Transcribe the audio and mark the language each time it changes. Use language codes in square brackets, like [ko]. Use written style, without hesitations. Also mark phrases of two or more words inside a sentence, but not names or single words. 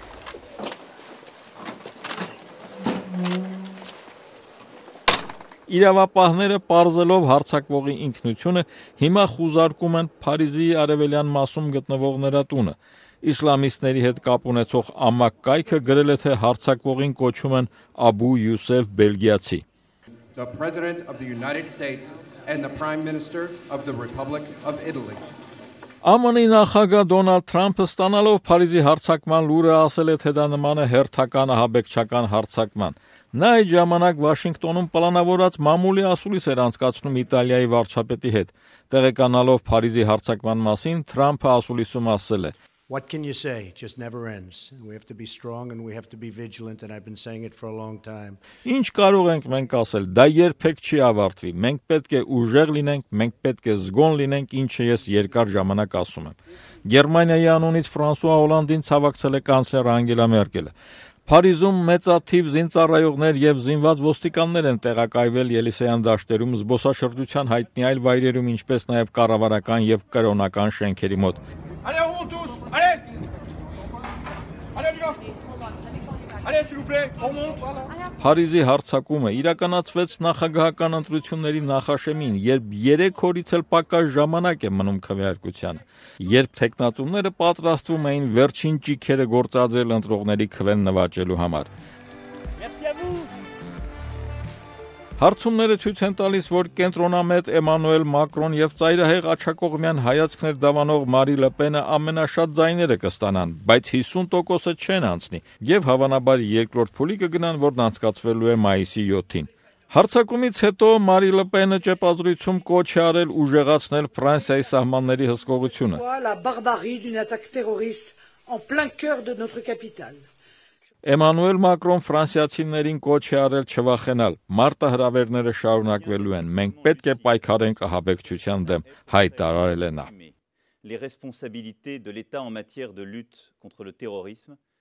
[hy] Իրավապահները պարզելով հարձակվողի ինքնությունը հիմա խուզարկում են Փարիզի արևելյան մասում գտնվող նրա տունը։ Իսլամիստների հետ կապ ունեցող ամակ կայքը գրել է, թե հարձակվողին կոչում են Աբու Յուսեֆ Բելգիացի։ [en] The President of the United States and the Prime Minister of the Republic of Italy. [hy] ԱՄՆ-ի նախագահ Դոնալդ Թրամփը ստանալով Փարիզի հարձակման լուրը ասել է, թե դա նման է հերթական ահաբեկչական հարձակման։ Նա այդ ժամանակ Վաշինգտոնում պլանավորած մամուլի ասուլիս էր անցկացնում Իտալիայի վարչապետի հետ։ Տեղեկանալով Փարիզի հարձակման մասին, Թրամփը ասուլիսում ասել է. [en] What can you say? It just never ends. We have to be strong and we have to be vigilant, and I've been saying it for a long time. [hy] Ինչ կարող ենք մենք ասել, դա երբեք չի ավարտվի։ Մենք պետք է ուժեղ լինենք, մենք պետք է զգոն լինենք, ինչը ես երկար ժամանակ ասում եմ։ Գերմանիայի անունից Ֆրանսուଆ Օլանդին ցավակցել է կանցլեր Անգելա Մերկելը։ Փարիզում մեծաթիվ զինծառայողներ եւ զինված ոստիկաններ են տեղակայվել Ելիսեյան դաշտերում, զբոսաշրջության հայտնի այլ վայրերում, ինչպես նաեւ կառավարական եւ կրոնական շենքերի մոտ։ [fr] Allez, on monte tous! Allez! Allez, on y va! Allez, s'il vous plaît, on monte! [hy] Փարիզի հարձակումը իրականացվեց նախագահական ընտրությունների նախաշեմին, երբ 3 օրից էլ պակաս ժամանակ է մնում քվեարկությանը, երբ թեկնածուները պատրաստվում էին վերջին ճիքերը գործադրել ընտրողների քվեն նվաճելու համար։ Հարցումները ցույց են տալիս, որ կենտրոնամետ Էմանուել Մակրոն եւ ծայրահեղ աջակողմյան հայացքներ դավանող Մարի Լեպենը ամենաշատ ձայները կստանան, բայց 50%-ը չեն անցնի եւ հավանաբար երկրորդ փուլի կգնան, որն անցկացվելու է մայիսի 7-ին։ Հարձակումից հետո Մարի Լեպենը ճեպազրույցում կոչ է արել ուժեղացնել Ֆրանսիայի սահմանների հսկողությունը։ [fr] La barbarie d'une attaque terroriste en plein cœur de notre capitale. [hy] Էմանուել Մակրոն ֆրանսիացիներին կոչ է արել չվախենալ։ Մարտահրավերները շարունակվելու են։ Մենք պետք է պայքարենք ահաբեկչության դեմ, հայտարարել է նա։ [fr] Les responsabilités de l'État en matière de lutte contre le terrorisme